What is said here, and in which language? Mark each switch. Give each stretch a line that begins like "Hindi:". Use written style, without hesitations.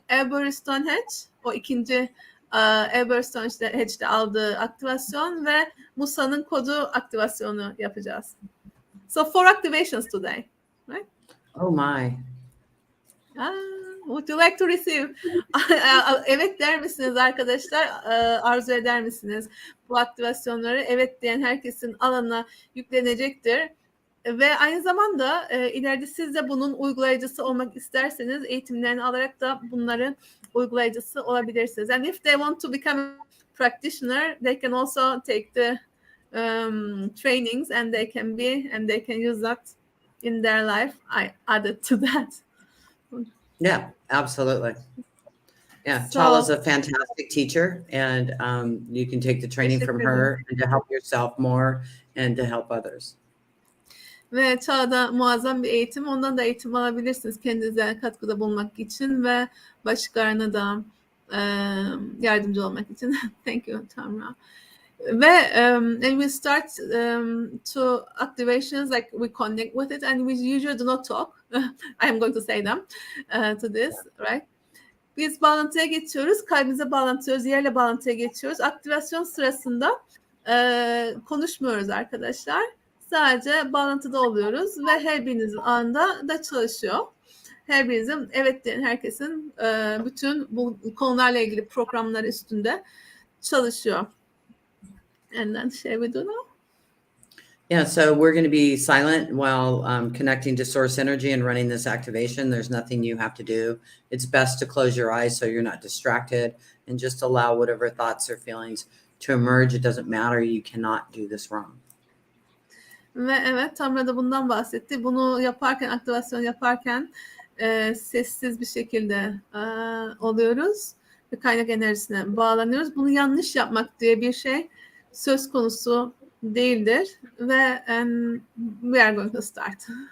Turkish: Albert Stonehenge, o ikinci Albert Stonehenge'de aldığı aktivasyon ve Musa'nın kodu aktivasyonu yapacağız.
English: So 4 activations today, right? Oh my. Would you like to receive?
Turkish: Evet der misiniz arkadaşlar? Arzu eder misiniz? Bu aktivasyonları evet diyen herkesin alanına yüklenecektir. Ve aynı zamanda ileride siz de bunun uygulayıcısı olmak isterseniz eğitimlerini alarak da bunların uygulayıcısı olabilirsiniz.
English: And if they want to become a practitioner, they can also take the trainings and they can use that in their life. I added to that. Yeah, absolutely. Yeah, So, Çağla's a fantastic teacher, and you can take the training from her and to help yourself more and to help others.
Turkish: Ve Çağla muazzam bir eğitim. Ondan da eğitim alabilirsiniz kendinize katkıda bulunmak için ve başkalarına da yardımcı olmak için.
English: Thank you, Tamra.
Turkish: Ve
English: and we start to activations, like we connect with it, and we usually do not talk. I am going to say them to this, right?
Turkish: Biz bağlantıya geçiyoruz, kalbimize bağlantıyoruz, yerle bağlantıya geçiyoruz. Aktivasyon sırasında konuşmuyoruz arkadaşlar. Sadece bağlantıda oluyoruz ve her birinizin anında da çalışıyor. Her birinizin evet diyen herkesin bütün bu konularla ilgili programları üstünde çalışıyor.
English: And then shall we do now? Yeah, so we're going to be silent while connecting to source energy and running this activation. There's nothing you have to do. It's best to close your eyes so you're not distracted and just allow whatever thoughts or feelings to emerge. It doesn't matter. You cannot do this wrong.
Turkish: Ve evet, Tamra da bundan bahsetti. Bunu yaparken, aktivasyon yaparken sessiz bir şekilde oluyoruz ve kaynak enerjisine bağlanıyoruz. Bunu yanlış yapmak diye bir şey söz konusu değildir ve
English: we are going to start.